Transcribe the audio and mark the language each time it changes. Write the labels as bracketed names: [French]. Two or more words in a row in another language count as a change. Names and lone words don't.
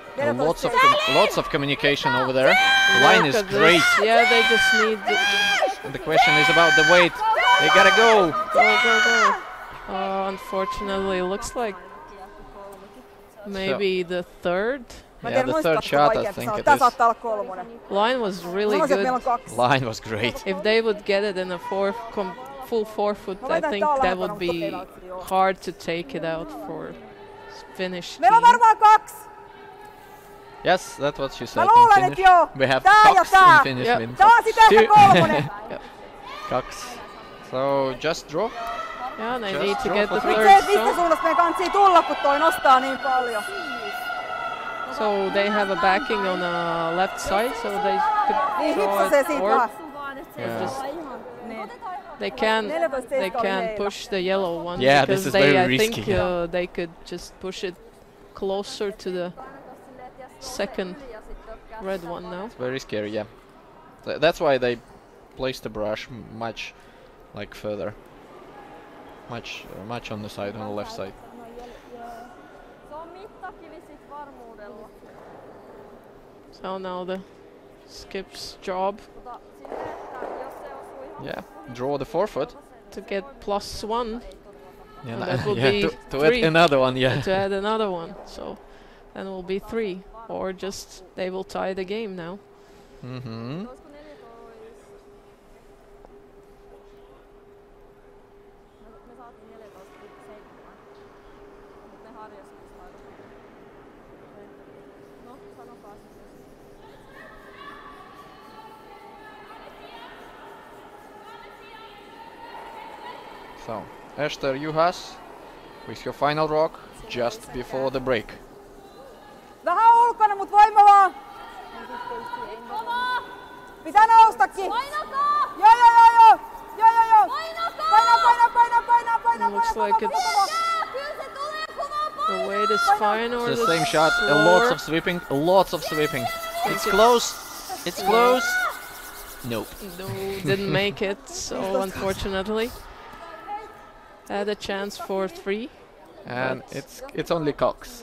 [English] Lots of communication over there. The line is Look at this. great. Yeah, they just need The question is about the weight. They gotta go. go. Unfortunately, looks like maybe the third. Yeah, the third shot, I think it [Finnish] Tää [English] is. [Finnish] saattaa olla kolmonen. [English] Line was really [Finnish] Sanoisin, että meillä [English] good. [Finnish] on 2. [English] Line was great. If they would get it in a full 4-foot, I think that would be hard to take it out for Finnish [Finnish] Meillä on [English] team. [Finnish] varmaan 2. [English] Yes, that's what she said [Finnish] Mä [English] in [Finnish] luulen, [English] Finnish. [Finnish] että joo. [English] We have [Finnish] Tää ja [English] Cox [Finnish] tää. [English] in Finnish Yep. means [Finnish] Tää on sitä ehkä kolmonen. [English] Cox. So just draw. Yeah, they Just need to draw get for the three. third [Finnish] Se, mistä [English] stone. [Finnish] suunnasta meidän kantsii tulla, kun toi nostaa niin paljon. [English] So they have a backing on the left side, so they could [Finnish] Niin [English] draw [Finnish] hitsasee [English] it [Finnish] siitä [English] or [Finnish] vähän. [English] Yeah. they can [Finnish] 14 [English] they [Finnish] oli [English] can [Finnish] heillä. [English] push the yellow one Yeah, because this is they very I think risky. they could just push it closer to the second red one now. It's very scary, yeah. That's why they placed the brush much like further. Much on the side, on the left side. [Finnish] Se on mittakivi sit varmuudella. [English] So now the skip's job [Finnish] Sille, että jos se osuu ihan [English] Yeah. Draw the 4-foot. to get +1 Yeah, And that would yeah, be to add 3. another one, yeah. to add another one. So then it will be 3, or just they will tie the game now. Mm-hmm. [Finnish] olisiko 14? Me saatiin 14,7. Mut ne harjas No, sanokaa se. [English] So, Esther Juhas with your final rock just before the break. [Finnish] Vähän ulkona, mut voimavaa. Pitää noustakin. Painakaa! Joo. Painakaa! Paina. [English] Looks like it's [Finnish] Kyllä se tulee kovaa [English] the weight is fine or It's the the same shot, slower. lots of sweeping. It's close, it's close. Nope. No, didn't make it. So unfortunately, had a chance for 3. And But- it's only Cox.